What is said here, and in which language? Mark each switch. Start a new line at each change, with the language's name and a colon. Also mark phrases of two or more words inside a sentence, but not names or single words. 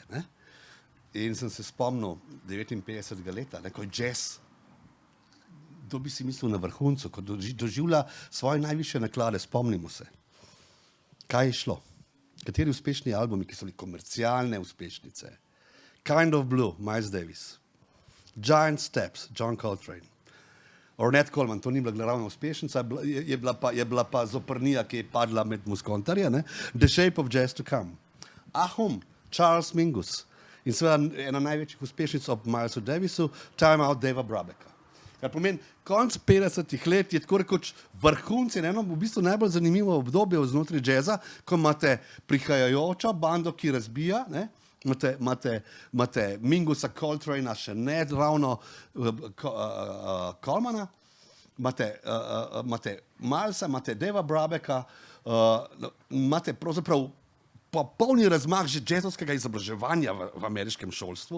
Slovenian: Ne? In sem se spomnil 59. leta, ko je jazz, to bi si mislil na vrhuncu, ko doživlja svoje najvišje naklade, spomnimo se. Kaj je šlo? Kateri uspešni albumi, ki so bili komercialne uspešnice? Kind of Blue, Miles Davis. Giant Steps, John Coltrane. Ornette Coleman, to ni bila glavna uspešnica, je bila pa zoprnija, ki je padla med muskontarje. The Shape of Jazz to Come. Ahum, Charles Mingus. In seveda ena največjih uspešnic ob Milesu Davisu, Time Out Dava Brabeka. Kar pomeni, konc 50-ih let je tako rekoč vrhunci, eno v bistvu najbolj zanimivo obdobje znotraj jazza, ko imate prihajajočo bando, ki razbija, imate Mingusa, Coltrana, še ne ravno Colemana, imate Milesa, imate Dava Brabeka, imate pravzaprav popolni razmah že jazzovskega izobraževanja v ameriškem šolstvu.